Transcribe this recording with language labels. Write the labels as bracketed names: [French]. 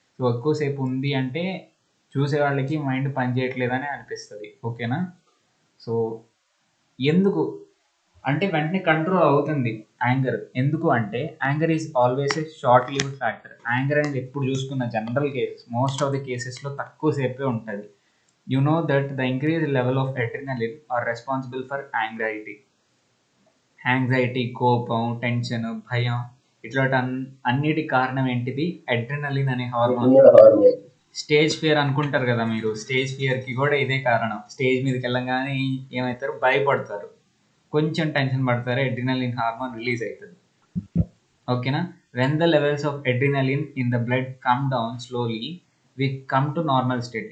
[Telugu] So ఎక్కువసేపు ఉంది అంటే చూసే వాళ్ళకి మైండ్ పని చేయట్లేదని అనిపిస్తుంది. ఓకేనా? సో ఎందుకు అంటే వెంటనే కంట్రోల్ అవుతుంది యాంగర్. ఎందుకు అంటే [English] Anger is always a short lived factor. [Telugu] Anger అనేది ఎప్పుడు చూసుకున్న general cases most of the కేసెస్లో తక్కువ సేపే ఉంటుంది. [English] You know that the increased level of adrenaline are responsible for [Telugu] anxiety, కోపం, టెన్షన్, భయం ఇట్లాంటి అన్నిటి కారణం ఏంటిది? అడ్రినలిన్ అనే హార్మోన్. స్టేజ్ ఫియర్ అనుకుంటారు కదా మీరు, స్టేజ్ ఫియర్కి కూడా ఇదే కారణం. స్టేజ్ మీదకి వెళ్ళగానే ఏమవుతారు? భయపడతారు, కొంచెం టెన్షన్ పడతారు, అడ్రినలిన్ హార్మోన్ రిలీజ్ అవుతుంది. ఓకేనా? [English] When the levels of adrenaline in the blood come down slowly we come to normal state.